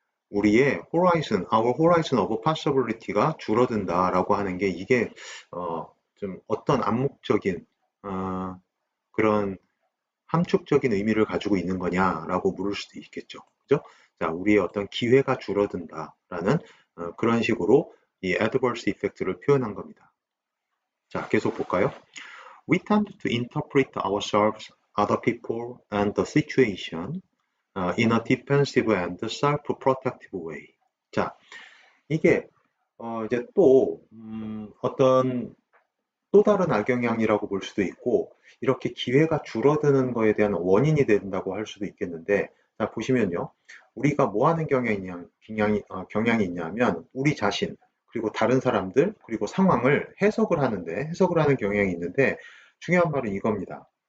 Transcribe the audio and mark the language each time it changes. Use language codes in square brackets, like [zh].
[ko] 우리의 horizon, [en] our horizon of possibility [ko] 가 줄어든다라고 하는 게 이게 좀 어떤 암묵적인 그런 함축적인 의미를 가지고 있는 거냐라고 물을 수도 있겠죠. 그죠? 자, 우리의 어떤 기회가 줄어든다라는 그런 식으로 이 adverse effect를 표현한 겁니다. 자, 계속 볼까요? [en] We tend to interpret ourselves, other people, and the situation in a defensive and self-protective way. [ko] 자, 이게 이제 또 어떤 또 다른 악영향이라고 볼 수도 있고 이렇게 기회가 줄어드는 거에 대한 원인이 된다고 할 수도 있겠는데 자, 보시면요. 우리가 뭐 하는 경향이 있냐면 우리 자신 그리고 다른 사람들 그리고 상황을 해석을 하는 경향이 있는데 중요한 말은 이겁니다.